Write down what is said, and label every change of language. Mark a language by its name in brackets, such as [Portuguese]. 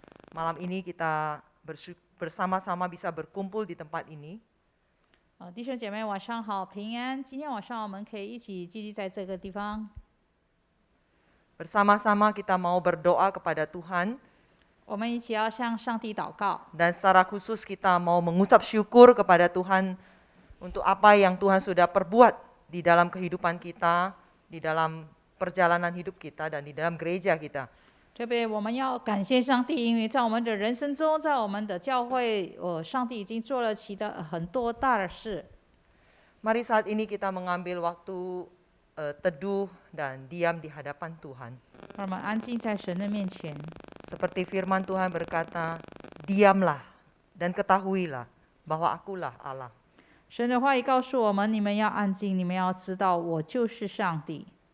[Indonesian] Malam ini kita bersama-sama bisa berkumpul di tempat ini. [Chinese] 弟兄姐妹晚上好，平安。今天晚上我们可以一起聚集在这个地方， [Indonesian] Bersama-sama kita mau berdoa kepada Tuhan. [Chinese] 我们一起要向上帝祷告。 [Indonesian] Dan secara khusus kita mau mengucap syukur kepada Tuhan untuk apa yang Tuhan sudah perbuat di dalam kehidupan kita, di dalam perjalanan hidup kita, dan di dalam gereja kita. [Chinese] 特别我们要感谢上帝，因为在我们的人生中，在我们的教会，上帝已经做了很多大的事。 [Indonesian] Mari saat ini kita mengambil waktu teduh dan diam di hadapan Tuhan. [Chinese] 让我们安静在神的面前。 [Indonesian] Seperti firman Tuhan berkata, diamlah dan ketahuilah bahwa akulah Allah. [Chinese] 神的话语告诉我们：你们要安静，你们要知道，我就是上帝。